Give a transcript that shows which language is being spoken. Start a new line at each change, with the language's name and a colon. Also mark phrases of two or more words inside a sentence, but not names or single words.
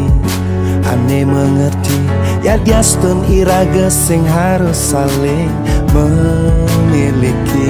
Indonesian: Aneh mengerti ya
Balinese: diastun iraga sing
Indonesian: harus saling memiliki.